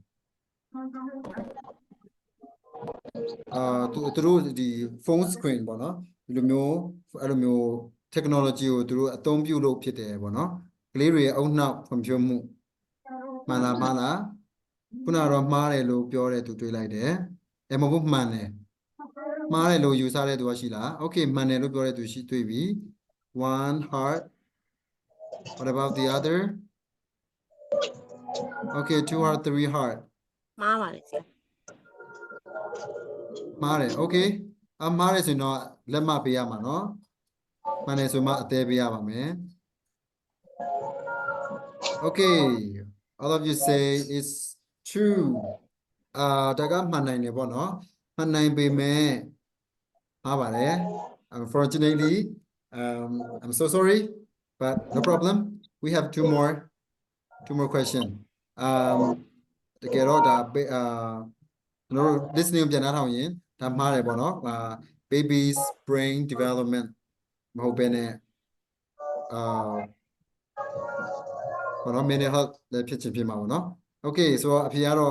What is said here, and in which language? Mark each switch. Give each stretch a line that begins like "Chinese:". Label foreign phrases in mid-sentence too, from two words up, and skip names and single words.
Burmese: သူတို့ဒီ
English: phone screen
Burmese: ပေါ့နော်ဒီလိုမျိုးအဲ့လိုမျိုး technology ကိုသူတို့အ သုံးပြုလို့ဖြစ်တယ်ပေါ့နော်ကလေးတွေရဲ့အုံနောက်ဖွံ့ဖြိုးမှုမှန်လားခုနကတော့မှားတယ်လို့ပြောတဲ့သူတွေ့လိုက်တယ်မဟုတ်မှန်တယ်မှားတယ်လို့ယူဆတဲ့သူကရှိလား Okay မှန်တယ်လို့ပြောတဲ့သူရှိတွေ့ပြီ
English: one heart what about the other Okay 2 heart 3 heart
Burmese: မှားပါလေဆရာ မှားတယ် Okay မှားတယ်ဆိုရင်တော့လက်မပေးရမှာနော်မှန်တယ်ဆိုမှအသေးပေးရပါမယ်
English: Okay all of you say it's true
Burmese: ဒါကမှန်နိုင်တယ်ပေါ့နော်မှန်နိုင်ပေမဲ့မှားပါတယ်
English: unfortunately I'm so sorry, but no problem. We have two more question. The girl that no listening
Burmese: ပြန်နားထောင်ရင်ဒါမှားတယ်ပေါ့နော်
English: baby's brain development
Burmese: မဟုတ်ဘဲနဲ့ဘောနော်
English: mental health
Burmese: လည်းဖြစ်ချင်ဖြစ်မှာပေါ့နော် okay ဆိုတော့အဖြေကတော့